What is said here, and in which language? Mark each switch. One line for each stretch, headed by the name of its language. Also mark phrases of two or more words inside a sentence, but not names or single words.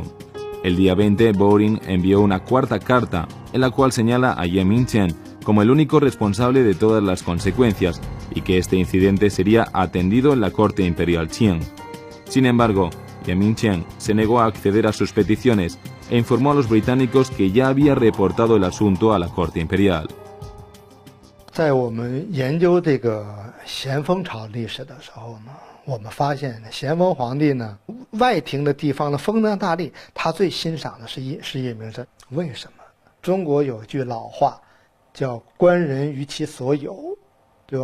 Spanish: El día 20, Boring envió una 4ª carta, en la cual señala a Ye Mingqian como el único responsable de todas las consecuencias y que este incidente sería atendido en la corte imperial Qing. Sin embargo, Ye Mingqian se negó a acceder a sus peticiones e informó a los británicos que ya había reportado el asunto a la corte imperial.
Chinese: 在我们研究这个咸丰朝历史的时候呢，我们发现咸丰皇帝呢，外廷的地方的封疆大吏，他最欣赏的是叶明琛。为什么？中国有句老话，叫“官人于其所有”，对吧？